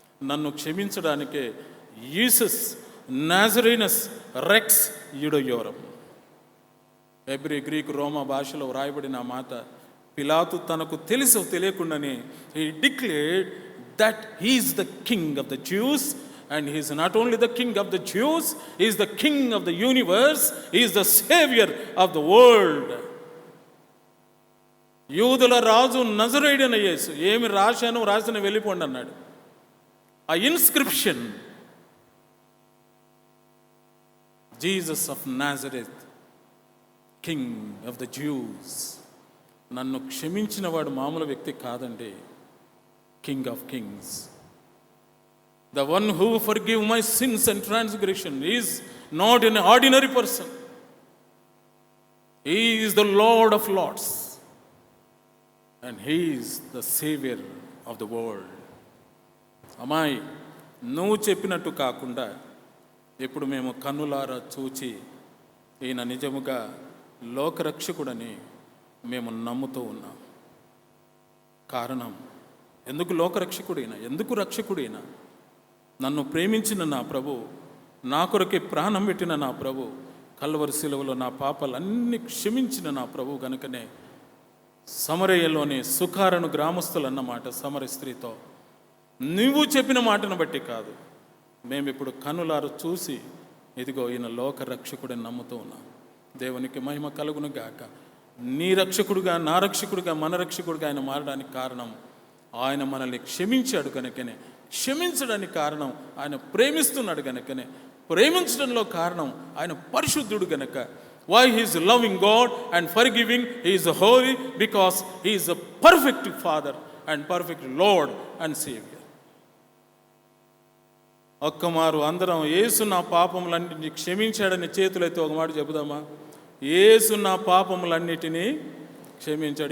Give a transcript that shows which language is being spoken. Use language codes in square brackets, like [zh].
[te] నన్ను క్షమించడానికే [la] యేసస్ నాజరేనస్ రెక్స్ యుడయోరం. [te] Hebrew, Greek, రోమా భాషలో వ్రాయబడిన మాట పిలాతు తనకు తెలుసో తెలియకుండానే [en] he declared that he is the king of the Jews. And he is not only the king of the Jews, he is the king of the universe, he is the savior of the world. [te] యూదుల రాజు నజరేయుడైన యేసు. ఏమి రాశాను, రాసిన వెళ్ళిపోండి అన్నాడు. [en] ఆ inscription, Jesus of Nazareth, king of the Jews. [te] నన్ను క్షమించిన వాడు మామూలు వ్యక్తి కాదండి, [en] King of kings. The one who forgive my sins and transgression is not an ordinary person. He is the Lord of Lords. And he is the Savior of the world. [te] అమ్మాయి, నువ్వు చెప్పినట్టు కాకుండా ఇప్పుడు మేము కన్నులారా చూచి ఈయన నిజముగా లోకరక్షకుడని మేము నమ్ముతూ ఉన్నాం. కారణం, ఎందుకు లోకరక్షకుడైనా, ఎందుకు రక్షకుడైనా? నన్ను ప్రేమించిన నా ప్రభు, నా కొరకే ప్రాణం పెట్టిన నా ప్రభు, కల్వరి శిలువలో నా పాపాలన్నీ క్షమించిన నా ప్రభు గనుకనే సమరయ్యలోని సుఖారను గ్రామస్తులు అన్నమాట సమర స్త్రీతో, నువ్వు చెప్పిన మాటను బట్టి కాదు, మేమిప్పుడు కనులారు చూసి ఇదిగో ఈయన లోక రక్షకుడని నమ్ముతూ ఉన్నాం. దేవునికి మహిమ కలుగును గాక. నీ రక్షకుడుగా, నా రక్షకుడుగా, మన రక్షకుడుగా ఆయన మారడానికి కారణం ఆయన మనల్ని క్షమించాడు కనుకనే. క్షమించడానికి కారణం ఆయన ప్రేమిస్తున్నాడు కనుకనే. ప్రేమించడంలో కారణం ఆయన పరిశుద్ధుడు గనక. [en] Why he is loving God and forgiving, he is holy because he is a perfect father and perfect lord and saviour. [te] ఒక్కమారు అందరం యేసు నా పాపములన్నింటినీ క్షమించాడని చేతులైతే ఒక మాట చెబుదామా? యేసు నా పాపములన్నిటినీ క్షమించాడు.